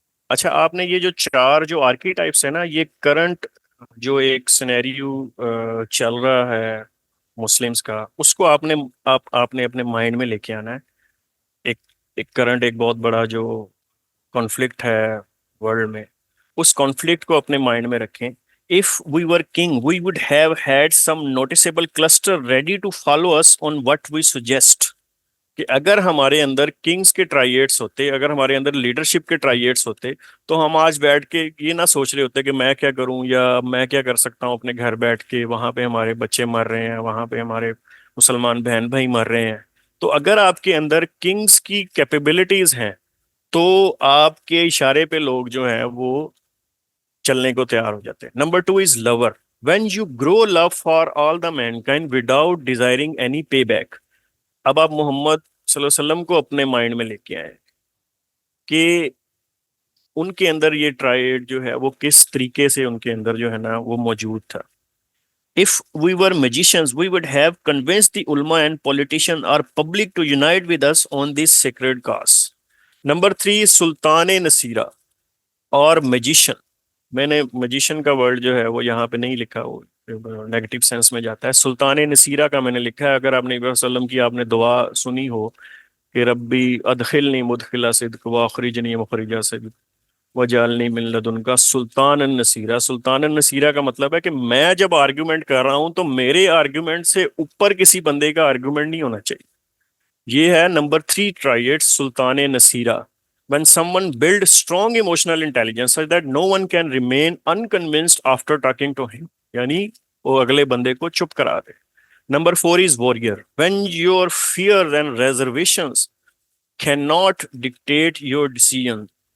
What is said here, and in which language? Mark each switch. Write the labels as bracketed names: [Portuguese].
[Urdu] اچھا، آپ نے یہ جو 4 جو آرکی ٹائپس ہے نا، یہ کرنٹ جو ایک سینیریو چل رہا ہے مسلمس کا، اس کو آپ نے اپنے مائنڈ میں لے کے آنا ہے. ایک کرنٹ، ایک بہت بڑا جو کانفلکٹ ہے ورلڈ میں، اس کانفلکٹ کو اپنے مائنڈ میں رکھیں. [English] If we were king, we would have had some noticeable cluster ready to follow us on what we suggest. [Urdu] کہ اگر ہمارے اندر کنگز کے ٹرائیڈس ہوتے، اگر ہمارے اندر لیڈرشپ کے ٹرائیڈس ہوتے، تو ہم آج بیٹھ کے یہ نہ سوچ رہے ہوتے کہ میں کیا کروں یا میں کیا کر سکتا ہوں اپنے گھر بیٹھ کے. وہاں پہ ہمارے بچے مر رہے ہیں، وہاں پہ ہمارے مسلمان بہن بھائی مر رہے ہیں. تو اگر آپ کے اندر کنگز کی کیپیبلٹیز ہیں تو آپ کے اشارے پہ لوگ جو ہیں وہ چلنے کو تیار ہو جاتے ہیں. [English] Number 2 is love. When you grow love for all the mankind without desiring any payback. [Urdu] اب آپ محمد صلی اللہ علیہ وسلم کو اپنے مائنڈ میں لے کے آئے کہ ان کے اندر یہ ٹرائیڈ جو ہے وہ کس طریقے سے ان کے اندر جو ہے نا وہ موجود تھا. [English] If we were magicians, we would have convinced the ulama and politicians or public to unite with us on this sacred cause. Number 3 Sultan Nasira [Urdu] اور [English] Magician. [Urdu] میں نے میجیشن کا ورڈ جو ہے وہ یہاں پہ نہیں لکھا، وہ نیگیٹو سینس میں جاتا ہے. سلطان نصیرہ کا میں نے لکھا ہے. اگر آپ نے نبی صلی اللہ علیہ وسلم کی آپ نے دعا سنی ہو کہ [Arabic] ربی ادخلنی مدخلا صدق واخرجنی مخرجا صدق وجعلنی من لدنک سلطان النصیرہ. [Urdu] سلطان النصیرہ کا مطلب ہے کہ میں جب آرگیومنٹ کر رہا ہوں تو میرے آرگیومنٹ سے اوپر کسی بندے کا آرگیومنٹ نہیں ہونا چاہیے. یہ ہے number 3 tried Sultan نصیرہ. [English] When someone builds strong emotional intelligence such that no one can remain unconvinced after talking to him, [Urdu] یعنی وہ اگلے بندے کو چپ کرا دے. [English] Number 4 is warrior. When your fears and reservations cannot dictate your decisions.